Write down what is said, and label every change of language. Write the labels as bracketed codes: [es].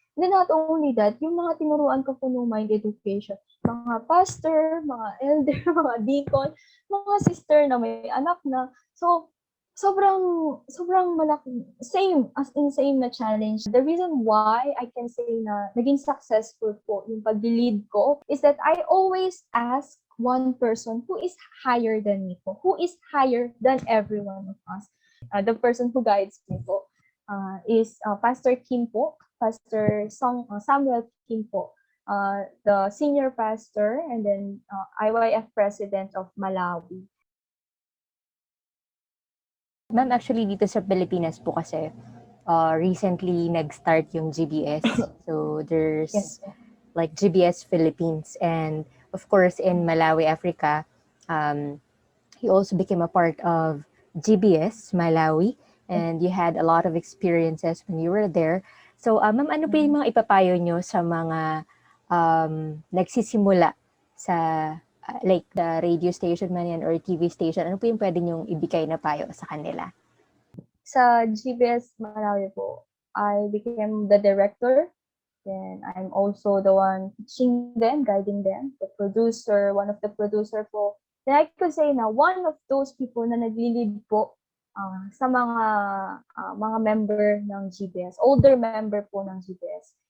[tl] And then not only that, yung mga tinuruan ko po ng Mind Education, mga pastor, mga elder, mga deacon, mga sister na may anak na. So, sobrang malaki, same na challenge. [en] The reason why I can say [tl] na naging successful po yung pag-lead ko [en] is that I always ask one person who is higher than me po, who is higher than every one of us. The person who guides me po is Pastor Kim po, Pastor Samuel Kim po, the senior pastor and then IYF president of Malawi. [tl] Ma'am, actually dito sa Pilipinas po kasi recently nag-start yung GBS. So there's [en] Yes. like GBS Philippines, and of course in Malawi, Africa, he also became a part of GBS Malawi, and you had a lot of experiences when you were there. [tl] So ma'am, ano po yung mga ipapayo nyo sa mga nagsisimula sa [en] like the radio station [tl] man yan or TV station? Ano po yung pwede nyong ibigay na payo sa kanila? [en] Sa GBS Malawi po, I became the director. Then I'm also the one teaching them, guiding them, the producer, one of the producer po. Then I could say na one of those people [tl] na nag-lead po sa mga member ng GBS, [en] older member po ng GBS.